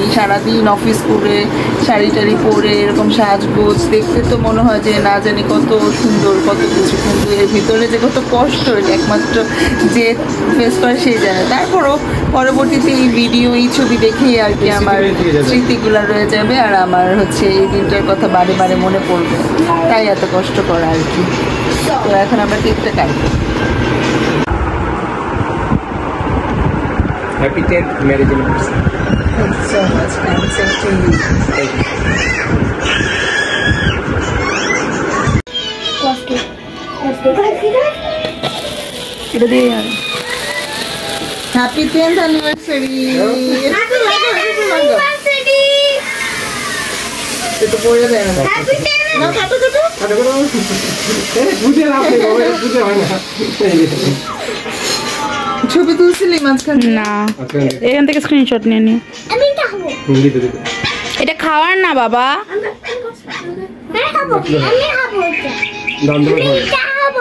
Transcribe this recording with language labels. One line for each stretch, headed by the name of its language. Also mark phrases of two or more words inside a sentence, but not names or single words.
Bangla: সারাদিন অফিস করে শাড়ি টাড়ি পরে এরকম সাজগোজ দেখতে তো মনে হয় যে না জানি কত সুন্দর কত কিছু, কিন্তু এর ভিতরে যে কত কষ্ট এটা একমাত্র যে ফেস করে সেই জানে। তারপরও পরবর্তীতে এই ভিডিও, এই ছবি দেখেই আর কি আমার স্মৃতিগুলো রয়ে যাবে, আর আমার হচ্ছে এই দিনটার কথা বারে বারে মনে পড়বে, তাই এত কষ্ট করা আর কি। তো এখন আমরা কেকটা কাটবো।
English: Happy 10th marriage anniversary. Thank you so much, man. Same to you. Thank you. Happy 10th anniversary.
Filipino: Ito po yan eh.
English: Happy 10th. No,
Bangla: kato. ছবি তুলছিলি মাঝখানে? না, এখান থেকে স্ক্রিনশট নিয়ে নি। আমি খাবো। এটা খাওয়ার না বাবা। আমি খাবো এটা। খাবো।